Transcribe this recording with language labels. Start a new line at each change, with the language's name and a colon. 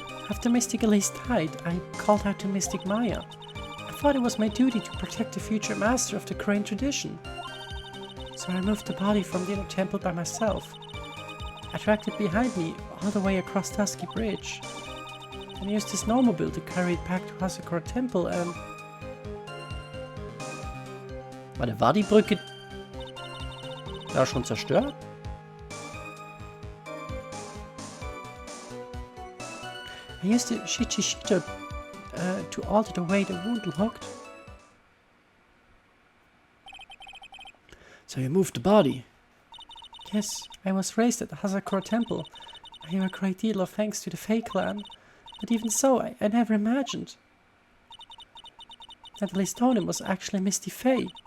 English: After Mystic Elise died, I called out to Mystic Maya. I thought it was my duty to protect the future master of the Crane tradition. So I moved the body from the inner temple by myself. I dragged it behind me all the way across Tusky Bridge, and used his snowmobile to carry it back to Hasakura Temple and...
German: War die Brücke da schon zerstört?
English: I used the Shichishito to alter the way the wound looked. So you moved the body? Yes, I was raised at the Hasakura Temple. I owe a great deal of thanks to the Fey clan, but even so, I never imagined that Elise Stoneham was actually Misty Fey.